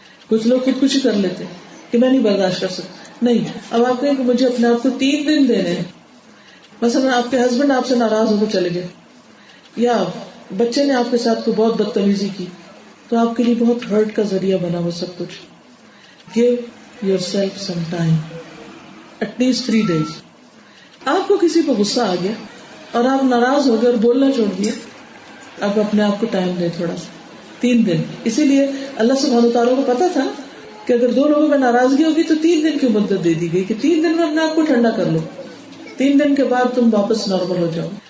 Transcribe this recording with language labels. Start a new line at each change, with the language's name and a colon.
Urdu: کچھ لوگ خودکشی کر لیتے کہ میں نہیں برداشت کر سکتا. نہیں، اب آپ کہیں کہ مجھے اپنے آپ کو 3 دن دینے ہیں. مثلا آپ کے ہسبینڈ آپ سے ناراض ہو کے چلے گئے، یا بچے نے آپ کے ساتھ کوئی بہت بدتمیزی کی، تو آپ کے لیے بہت ہرٹ کا ذریعہ بنا وہ سب کچھ.
English: Give yourself some time, at least 3 days.
Urdu: آپ کو کسی پہ غصہ آ گیا اور آپ ناراض ہو گئے اور بولنا چھوڑ دیا، آپ اپنے آپ کو ٹائم دیں تھوڑا سا، 3 دن. اسی لیے اللہ سبحانہ تعالیٰ کو پتا تھا کہ اگر 2 لوگوں میں ناراضگی ہوگی تو 3 دن کی مدت دے دی گئی کہ 3 دن میں اپنے آپ کو ٹھنڈا کر لو، 3 دن کے بعد تم واپس نارمل ہو جاؤ.